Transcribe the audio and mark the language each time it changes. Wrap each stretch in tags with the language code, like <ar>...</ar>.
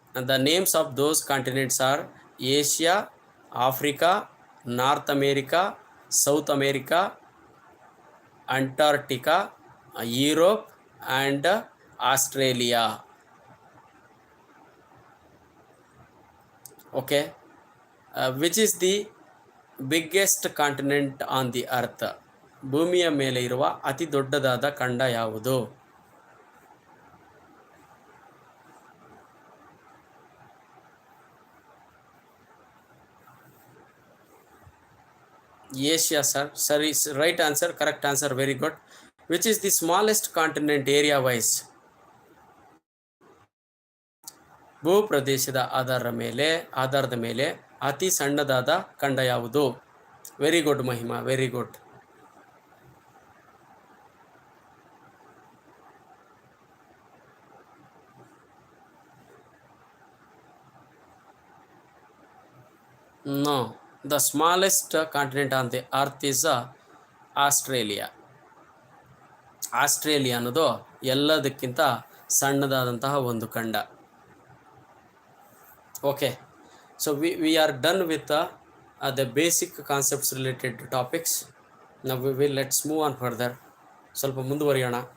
<en>The names of those continents are Asia, Africa, North America, South America, Antarctica, Europe and Australia. Okay. Which is the biggest continent on the earth?</en> <kn>ಭೂಮಿಯ ಮೇಲೆ ಇರುವ ಅತಿ ದೊಡ್ಡದಾದ ಖಂಡ ಯಾವುದು?</kn> <en>Asia, sir. Sorry, right answer, correct answer, very good. Which is the smallest continent area wise?</en> <kn>ಭೂಪ್ರದೇಶದ ಆಧಾರದ ಮೇಲೆ ಅತಿ ಸಣ್ಣದಾದ ಖಂಡ ಯಾವುದು?</kn> <en>Very good Mahima, very good. No, the smallest continent on the earth is Australia.</en> <kn>Australia ಅನ್ನೋದು ಎಲ್ಲದಕ್ಕಿಂತ ಸಣ್ಣದಾದಂತಹ ಒಂದು ಖಂಡ.</kn> <en>Okay, so we are done with the basic concepts related to topics. Now let's move on further.</en> <kn>ಸ್ವಲ್ಪ ಮುಂದುವರಿಯೋಣ.</kn>